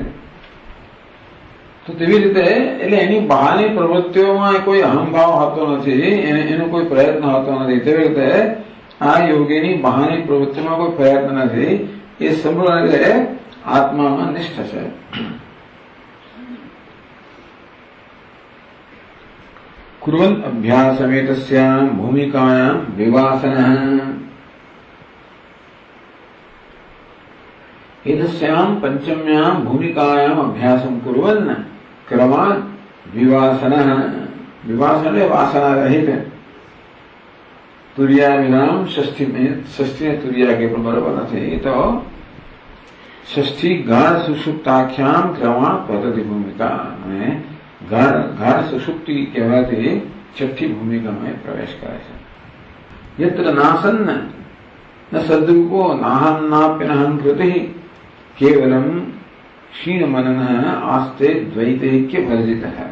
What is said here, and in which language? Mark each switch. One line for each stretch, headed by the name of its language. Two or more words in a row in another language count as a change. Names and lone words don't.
Gujarati: તો તેવી રીતે એટલે એની બહારની પ્રવૃત્તિઓમાં કોઈ અહંભાવ હોતો નથી, એનો કોઈ પ્રયત્ન હોતો નથી. તેવી રીતે આ યોગીની બહારની પ્રવૃત્તિમાં કોઈ પ્રયત્ન નથી. એ સંપૂર્ણ રીતે આત્મામાં નિષ્ઠ છે.
Sanskrit: कुर्वन् अभ्यासमेतस्यां भूमिकायां विवासनः. एतस्यां पंचम्यां भूमिकायाम् अभ्यासं कुर्वन् क्रमात् विवासनः.
Hindi: विवासन वासना रहित तुर्या विराम षष्ठी में, षष्ठी तुर्या के बराबर નથી.
Gujarati: તો षष्ठी
Sanskrit: गाढ सुषुप्ताख्याम क्रमात्
Gujarati: પદ્ધતિ ભૂમિકા અને ગાઢ સુષુપ્તિ કહેવાતી છઠ્ઠી ભૂમિકામાં પ્રવેશ કરે છે.
Sanskrit: यत्र नासन्न न सद्रूपो नाहं नाप्यनहं कृति केवलम क्षीण मनन आस्ते द्वैतैक्य वर्जितः.